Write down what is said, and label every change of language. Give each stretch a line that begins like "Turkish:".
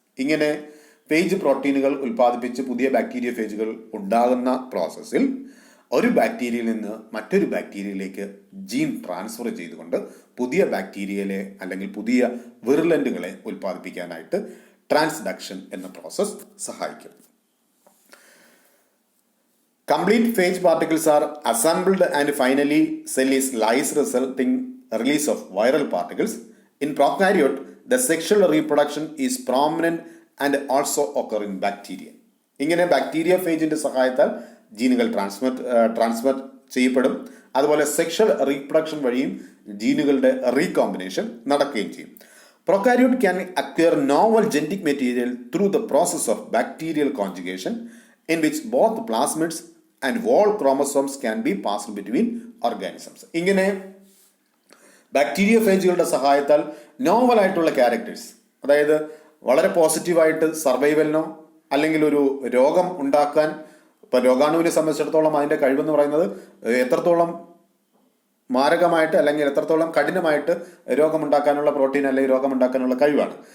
Malayalam: ഇങ്ങനെ ഫേജ് പ്രോട്ടീനുകൾ ഉൽപ്പാദിപ്പിച്ച് പുതിയ ബാക്ടീരിയോഫേജുകൾ ഉണ്ടാകുന്ന പ്രോസസ്സിൽ ഒരു ബാക്ടീരിയയിൽ നിന്ന് മറ്റൊരു ബാക്ടീരിയയിലേക്ക് ജീൻ ട്രാൻസ്ഫർ ചെയ്തുകൊണ്ട് പുതിയ ബാക്ടീരിയയിലെ അല്ലെങ്കിൽ പുതിയ വിർലൻറ്റുകളെ ഉൽപ്പാദിപ്പിക്കാനായിട്ട് ട്രാൻസ്ഡക്ഷൻ എന്ന പ്രോസസ്സ് സഹായിക്കും.
English: Complete phage particles are assembled and finally cell is lysed, resulting release of viral particles. In prokaryote, the sexual reproduction is prominent and also occur in bacteria.
Malayalam: ഇങ്ങനെ bacteria ഫേജിന്റെ സഹായത്താൽ ജീനുകൾ transfer ചെയ്യപ്പെടും. അതുപോലെ sexual reproduction വഴിയും ജീനുകളുടെ recombination നടക്കുകയും ചെയ്യും.
English: Prokaryote can acquire novel genetic material through the process of bacterial conjugation, in which both plasmids and wall chromosomes can be passed between organisms.
Malayalam: ഇങ്ങനെ ബാക്ടീരിയോഫേജുകളുടെ സഹായത്താൽ നോവലായിട്ടുള്ള ക്യാരക്ടേഴ്സ്, അതായത് വളരെ പോസിറ്റീവായിട്ട് സർവൈവലിനോ അല്ലെങ്കിൽ ഒരു രോഗം ഉണ്ടാക്കാൻ, ഇപ്പം രോഗാണുവിനെ സംബന്ധിച്ചിടത്തോളം അതിൻ്റെ കഴിവെന്ന് പറയുന്നത് എത്രത്തോളം മാരകമായിട്ട് അല്ലെങ്കിൽ എത്രത്തോളം കഠിനമായിട്ട് രോഗമുണ്ടാക്കാനുള്ള പ്രോട്ടീൻ അല്ലെങ്കിൽ രോഗമുണ്ടാക്കാനുള്ള കഴിവാണ്.